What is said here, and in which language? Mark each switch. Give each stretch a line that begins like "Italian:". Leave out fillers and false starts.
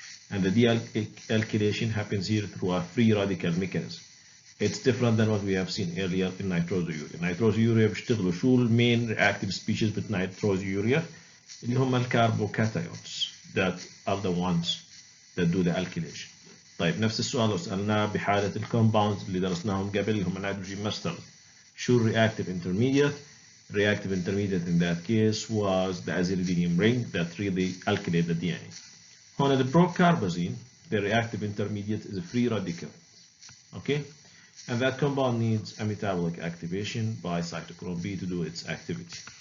English: And the DNA alkylation happens here through a free radical mechanism. It's different than what we have seen earlier in nitrosourea. nitrosourea
Arabic: بيشتغلوا شو المين
English: reactive species with nitrosourea
Arabic: اللي هم الكربوكاتايونز
English: that are the ones that do the alkylation.
Arabic: طيب نفس السؤال لو سألناه بحالة الكومباوندز اللي درسناهم قبل اللي هم النيتروجين ماسترز. شو
English: reactive intermediate? Reactive intermediate in that case was the azilidinium ring that really alkylate the DNA.
Arabic: هنا
English: the procarbazine, the reactive intermediate is a free radical. Okay? And that compound needs a metabolic activation by cytochrome B to do its activity.